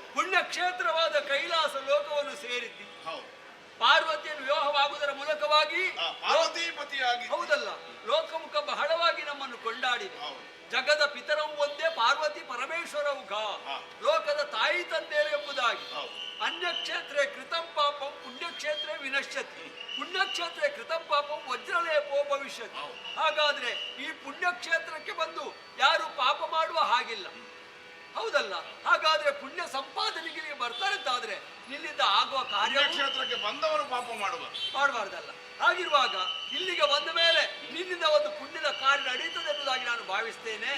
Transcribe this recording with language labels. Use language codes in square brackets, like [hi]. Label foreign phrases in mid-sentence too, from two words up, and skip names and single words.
[kn] ಪುಣ್ಯಕ್ಷೇತ್ರ ಪತಿಯಾಗಿ ಪಾರ್ವತೀಪತಿಯಾಗಿ. ಹೌದಲ್ಲ, ಲೋಕಮುಖ ಬಹಳವಾಗಿ ನಮ್ಮನ್ನು ಕೊಂಡಾಡಿದೆ. ಜಗದ ಪಿತರವು ಒಂದೇ ಪಾರ್ವತಿ ಪರಮೇಶ್ವರವು ಲೋಕದ ತಾಯಿ ತಂದೆಯರು ಎಂಬುದಾಗಿ. [sa] ಅನ್ಯಕ್ಷೇತ್ರೇ ಕೃತಂ ಪಾಪಂ ಪುಣ್ಯಕ್ಷೇತ್ರೇ ವಿನಶ್ಯತಿ, ಪುಣ್ಯಕ್ಷೇತ್ರೇ ಕೃತಂ ಪಾಪಂ ವಜ್ರಲೇಪೋ ಭವಿಷ್ಯತಿ. [kn] ಹಾಗಾದ್ರೆ ಈ ಪುಣ್ಯಕ್ಷೇತ್ರಕ್ಕೆ ಬಂದು ಯಾರು ಪಾಪ ಮಾಡುವ ಹಾಗಿಲ್ಲ, ಹೌದಲ್ಲ? ಹಾಗಾದ್ರೆ ಪುಣ್ಯ ಸಂಪಾದನೆಗೆ ನೀವು ಬರ್ತಾರಂತಾದ್ರೆ ಇಲ್ಲಿಂದ ಆಗುವ ಕಾರ್ಯ ಕ್ಷೇತ್ರಕ್ಕೆ ಬಂದವರು ಪಾಪ ಮಾಡಬಾರ್ದಲ್ಲ. ಹಾಗಿರುವಾಗ ಇಲ್ಲಿಗೆ ಬಂದ ಮೇಲೆ ನಿನ್ನಿಂದ ಒಂದು ಪುಣ್ಯದ ಕಾರ್ಯ ನಡೀತದೆ ಎಂಬುದಾಗಿ ನಾನು ಭಾವಿಸ್ತೇನೆ.